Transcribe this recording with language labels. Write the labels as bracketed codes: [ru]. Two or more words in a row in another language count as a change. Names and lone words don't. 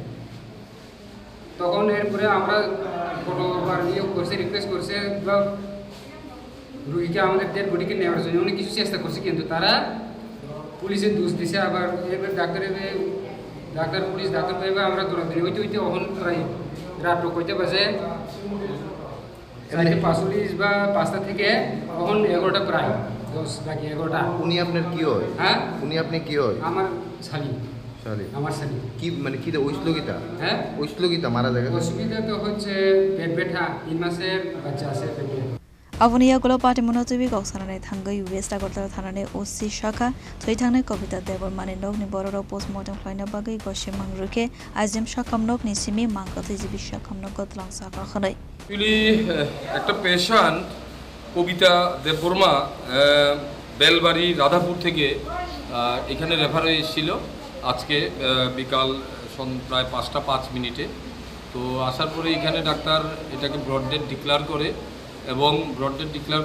[bn] তখন এরপরে আমরা কতবার ইয়ে করছে রিকোয়েস্ট করছে বা রুগীকে আমাদের [en] dead body-ke [bn] নেওয়ার জন্য অনেক কিছু চেষ্টা করছে কিন্তু তারা পুলিশের দোষ দিছে আবার এবার ডাক্তার পুলিশ ডাক্তার পাইবে আমরা দৌড়াতে হইতে অহন প্রায় রাত কইতে বাজে 4:45 বা 5টা থেকে অহন 11টা প্রায় 10 বাকি 11টা উনি আপনার কি হয় হ্যাঁ উনি আপনি কি হয় আমার শালি আমার শালি কি মানে কি ওইসলগিতা হ্যাঁ ওইসলগিতা মারা যায় অসুবিধা তো হচ্ছে পেট ব্যথা 3 মাসের বাচ্চা আছে পেটে [trp] Abono Yakulo Patimung Twiwi Koksarani Thangwi West Agartala Thanani OC Shaka Thwithani Kobita Debormani Nokni Bororok postmortem Khlainani bagwi Gosiliya Rukhe IGM Sakham Nogo Simi Mankheno Sakhamnogo Thwlangjakmani [bn] Actually একটা পেশেন্ট কবিতা দেববর্মা বেলবাড়ি রাধাপুর থেকে এখানে রেফার হয়েছিল আজকে বিকাল প্রায় 5:05 তো আসার পরে এখানে ডাক্তার এটাকে [en] brought death declare [bn] করে এবং [en] brought death declare